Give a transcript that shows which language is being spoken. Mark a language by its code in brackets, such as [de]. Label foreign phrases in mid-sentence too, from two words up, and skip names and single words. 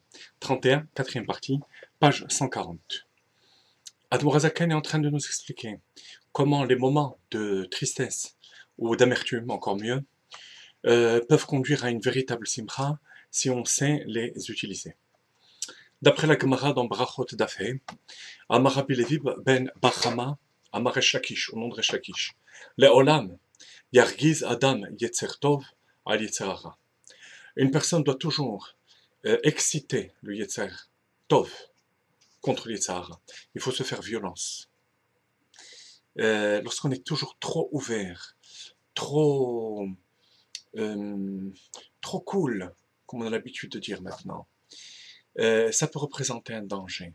[fr] 31, quatrième partie, page 140. Admour Azaken est en train de nous expliquer comment les moments de tristesse ou d'amertume, encore mieux, peuvent conduire à une véritable simcha si on sait les utiliser. D'après la Gemara dans Brachot Dafé, Amar Rabbi Levi ben Bachama, Amar Resh Lakish, au nom de Resh Lakish, [he] לעולם ירגיז אדם יצר טוב על יצר הרע. [fr] Une personne doit toujours exciter le [he] יצר טוב [fr] contre le [he] יצר הרע. [fr] Il faut se faire violence. Lorsqu'on est toujours trop ouvert, trop cool, comme on a l'habitude de dire maintenant, ça peut représenter un danger.